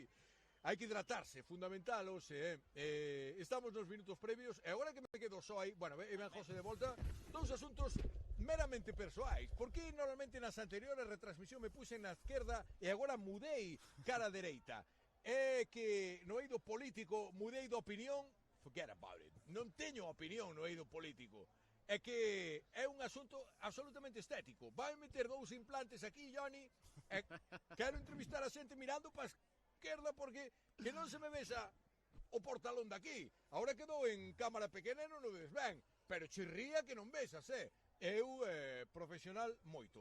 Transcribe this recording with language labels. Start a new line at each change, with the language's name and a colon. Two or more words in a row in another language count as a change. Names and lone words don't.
Galician: Hai que hidratarse, fundamental, hoxe, estamos nos minutos previos, e agora que me quedo só aí, bueno, e ben José de volta, dous asuntos meramente persoais, porque normalmente nas anteriores retransmisión me puxen na esquerda e agora mudei cara a dereita. É que no eido político mudei de opinión,
English: forget about it,
Galician: non teño opinión no eido político. É que é un asunto absolutamente estético. Vai meter dous implantes aquí, Johnny, e quero entrevistar a xente mirando para a esquerda porque que non se me vexa o portalón daqui. Ahora quedou en cámara pequena e non o ves ben, pero chirría que non vexas, Eu, profesional, moito.